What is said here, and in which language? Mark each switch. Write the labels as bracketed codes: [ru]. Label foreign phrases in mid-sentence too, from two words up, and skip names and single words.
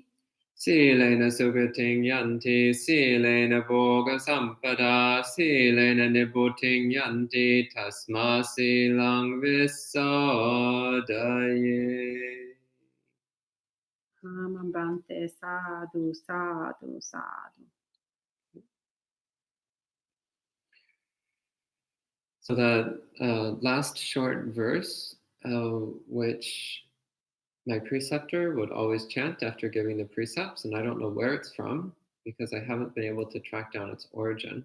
[pi] Silena Sugating Yanti, Silena Bhoga Sampada, Silena Nibuting Yanti, Tasma Silang Visadaye. Amabante sadhu, sadhu, sadhu. [en] So that last short verse, which my preceptor would always chant after giving the precepts, and I don't know where it's from because I haven't been able to track down its origin.